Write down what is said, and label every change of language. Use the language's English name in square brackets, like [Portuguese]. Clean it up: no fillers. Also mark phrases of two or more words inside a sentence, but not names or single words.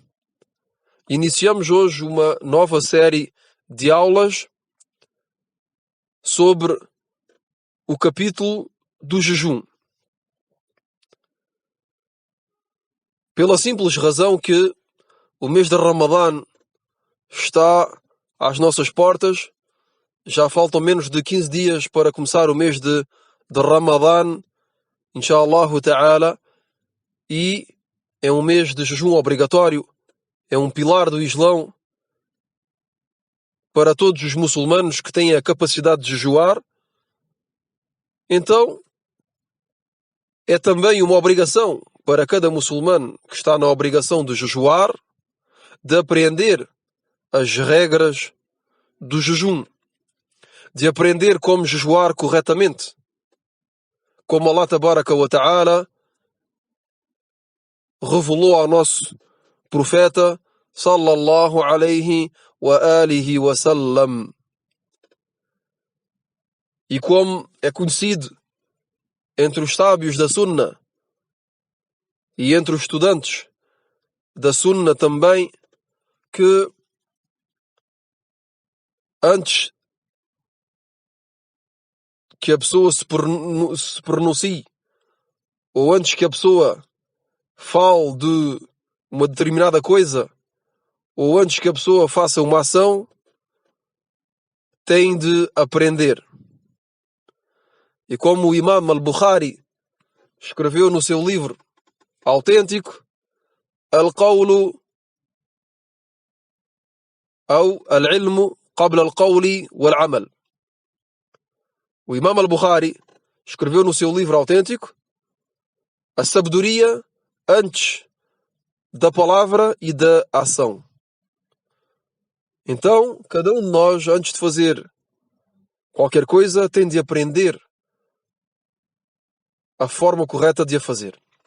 [Portuguese] Iniciamos hoje uma nova série de aulas sobre o capítulo do jejum. Pela simples razão que o mês de Ramadã está às nossas portas, já faltam menos de 15 dias para começar o mês de Ramadã, [Arabic] إن شاء الله تعالى, [Portuguese] e é um mês de jejum obrigatório, é um pilar do Islão para todos os muçulmanos que têm a capacidade de jejuar. Então, é também uma obrigação para cada muçulmano que está na obrigação de jejuar, de aprender as regras do jejum, de aprender como jejuar corretamente, como [Arabic] الله تبارك وتعالى [Portuguese] revelou ao nosso profeta [Arabic] صلى الله عليه وآله وسلم. [Portuguese] E como é conhecido entre os sábios da Sunna e entre os estudantes da Sunna também, que antes que a pessoa se pronuncie, ou antes que a pessoa fale de uma determinada coisa, ou antes que a pessoa faça uma ação, tem de aprender. E como o Imam al-Bukhari escreveu no seu livro autêntico, [Arabic] al-qawlu ou العلم قبل القول والعمل. [Portuguese] O Imam al-Bukhari escreveu no seu livro autêntico a sabedoria antes da palavra e da ação. Então, cada um de nós, antes de fazer qualquer coisa, tem de aprender a forma correta de a fazer.